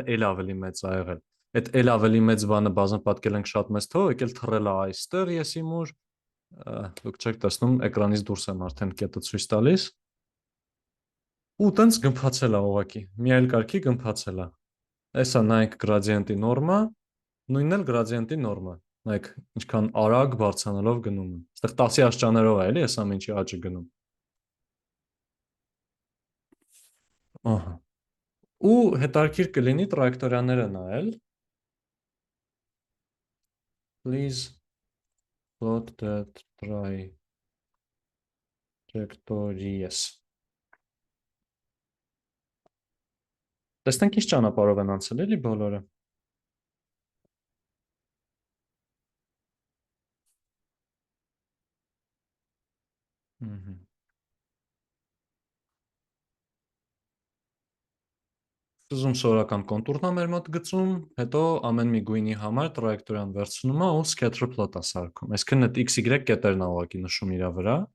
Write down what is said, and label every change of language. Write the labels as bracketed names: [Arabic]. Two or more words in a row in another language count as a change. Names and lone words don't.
[Armenian] էլ ավելի մեծ ա եղել։ Այդ էլ ավելի մեծ բանը բազմապատկել ենք շատ մեծ թվով, եկել թռել է այստեղ եսի մուր, դուք չեք տեսնում, էկրանից դուրս եմ արդեն կետը ցույց տալիս։ Ու տենց գմփացել է ուղակի, մի այլ կարգի գմփացել է։ Էսա նայեք գրադիենտի նորմա, նույնն էլ գրադիենտի նորմա։ Նայեք ինչքան արագ բարձրանալով գնում է։ Այստեղ 10-ի աշճաներով է էլի այս ամեն ինչի աճը գնում։ Ահա։ Ու հետարքիր կլինի տրայեկտորիաները նայել։ [English] Please plot that trajectories։ [Armenian] Տեսնենք ինչ ճանապարհով են անցել էլի բոլորը։ Ահա։ Սկզբում սովորական կոնտուրն է մեր մոտ գծում, հետո ամեն մի գույնի համար տրայեկտորիան վերցնում է ու [English] scatter plot [Armenian] է սարքում։ Այսինքն այդ x-y կետերն է ուղղակի նշում իր վրա։